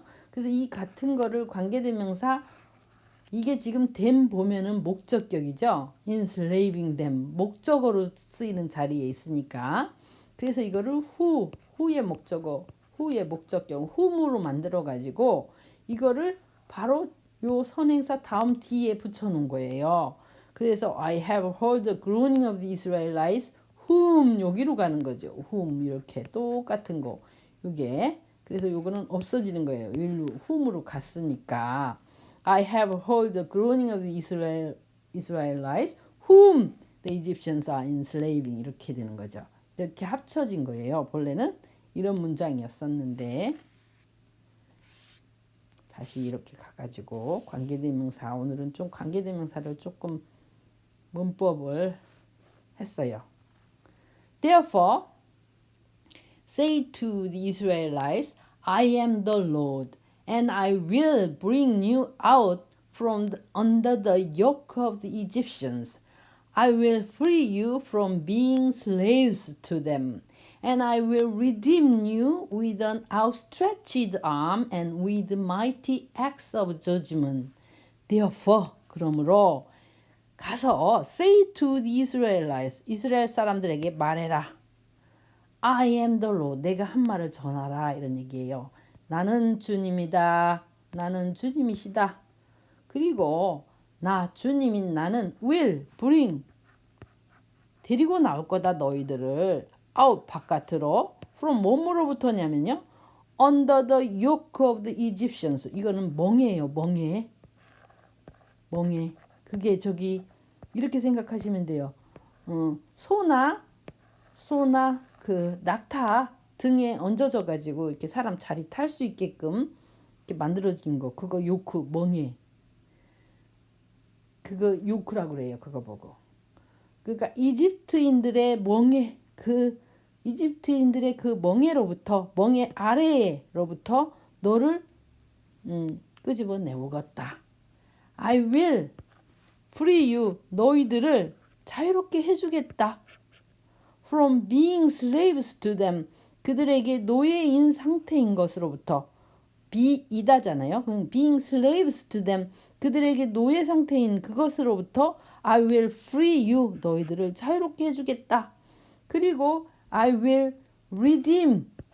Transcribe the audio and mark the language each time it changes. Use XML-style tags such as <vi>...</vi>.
<ko>그래서 이 같은 거를 관계대명사 이게 지금 댐 보면은 목적격이죠.</ko> <en>enslaving them</en> <ko>목적어로 쓰이는 자리에 있으니까 그래서 이거를 후의 목적격 whom으로 만들어 가지고 이거를 바로 요 선행사 다음 뒤에 붙여 놓은 거예요.</ko> <en>그래서 I have heard the groaning of the Israelites whom</en> <ko>여기로 가는 거죠. whom 이렇게 똑같은 거. 요게 그래서 요거는 없어지는 거예요. whom으로 갔으니까</ko> <en>I have heard the groaning of the Israelites whom the Egyptians are enslaving</en> <ko>이렇게 되는 거죠. 이렇게 합쳐진 거예요. 본래는 이런 문장이었었는데 다시 이렇게 가가지고 관계대명사 오늘은 좀 관계대명사를 조금 문법을 했어요.</ko> <en>Therefore, say to the Israelites, I am the Lord, and I will bring you out from under the yoke of the Egyptians. I will free you from being slaves to them, and I will redeem you with an outstretched arm and with mighty acts of judgment. Therefore,</en> <ko>그러므로 가서</ko> <en>say to the Israelites,</en> <ko>이스라엘 사람들에게 말해라.</ko> <en>I am the Lord.</en> <ko>내가 한 말을 전하라. 이런 얘기예요. 나는 주님이다. 나는 주님이시다. 그리고 나 주님인 나는</ko> <en>will bring</en> <ko>데리고 나올 거다 너희들을 out 바깥으로 from 몸으로부터냐면요.</ko> <en>under the yoke of the Egyptians.</en> <ko>이거는 멍에예요. 멍에. 멍에. 그게 저기 이렇게 생각하시면 돼요. 소나 그 낙타 등에 얹어져 가지고 이렇게 사람 자리 탈 수 있게끔 이렇게 만들어진 거. 그거 요크 멍에. 그거 요크라고 그래요. 그거 보고. 그러니까 이집트인들의 멍에 이집트인들의 그 멍에로부터 멍에 아래로부터 너를 끄집어 내오겠다.</ko> <en>I will free you.</en> <ko>너희들을 자유롭게 해주겠다.</ko> <en>From being slaves to them.</en> <ko>그들에게 노예인 상태인 것으로부터 be이다잖아요.</ko> <en>being slaves to them.</en> <ko>그들에게 노예 상태인 그것으로부터</ko> <en>I will free you.</en> <ko>너희들을 자유롭게 해주겠다. 그리고</ko> <en>I will redeem.</en>